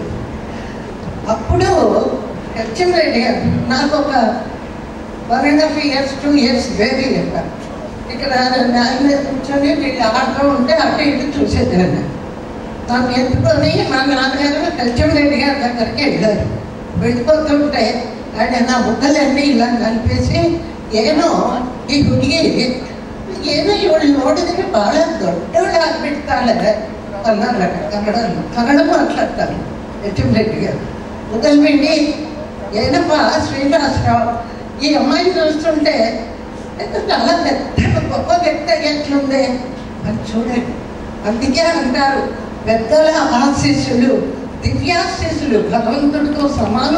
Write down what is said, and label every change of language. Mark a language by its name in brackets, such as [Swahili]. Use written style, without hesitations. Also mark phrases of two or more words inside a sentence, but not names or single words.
[Telugu] అప్పుడు హెచ్ఎం రెడ్డి గారు నాకు ఒక [English] 1.5 years 2 years [Telugu] బేబీ చెప్పారు. ఇక్కడ ఆయన కూర్చొని వీళ్ళు ఆడుతూ ఉంటే అటు ఇటు చూసేదాన్ని. నన్ను ఎత్తుకొని మా నాన్నగారు హెచ్ఎం రెడ్డి గారి దగ్గరికి వెళ్ళారు. వెళ్ళిపోతుంటే ఆయన నా ముక్కలన్నీ ఇలా కలిపేసి, [Kannada] ಏನೋ ಈ ಹುಡುಗಿ ಏನೋ ಇವಳು ನೋಡಿದ್ರೆ ಬಹಳ ದೊಡ್ಡವಳಾಗ್ಬಿಡ್ತಾಳೆ ಅನ್ನಾರట. ಕನ್ನಡ ಮಾತಾಡ್ತಾರೆ. [Telugu] ಎಚ್ ಎಂ ರೆಡ್ಡಿ గారు వదిలిపెట్టి ఏనప్ప శ్రీనివాసరావు ఈ అమ్మాయిని చూస్తుంటే చాలా పెద్ద గొప్ప వ్యక్తి ఎట్లుంది అని చూడండి. అందుకే అంటారు పెద్దల ఆశీస్సులు దివ్యాశీస్సులు భగవంతుడితో సమానం.